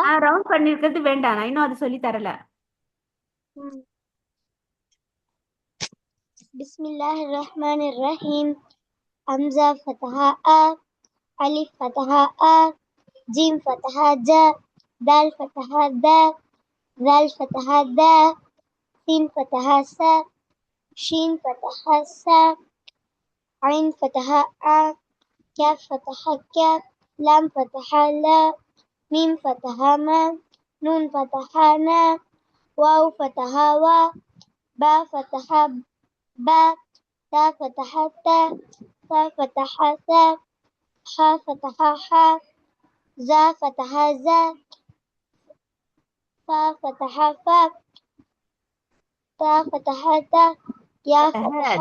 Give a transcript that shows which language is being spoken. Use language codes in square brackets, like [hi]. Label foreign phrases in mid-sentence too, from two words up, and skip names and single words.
[ta] ரவுண்ட் பண்ணிருக்கிறது வேண்டாம், நான் இன்னும் அது சொல்லி தரல. [ar] بسم الله الرحمن الرحيم. همزة فتحة أ، ألف فتحة أ، جيم فتحة ج، دال فتحة د, ذال فتحة ذ، سين فتحة س، شين فتحة س، عين فتحة ع، كاف فتحة كاف، لام فتحة لا، ميم فتحة ما، نون فتحة نا، واو فتحة وا، با فتحة با، تا فتحة تا، ثا فتحة ثا، حا فتحة حا، زا فتحة زا، فا فتحة فا، تا فتحة تا، يا فتحة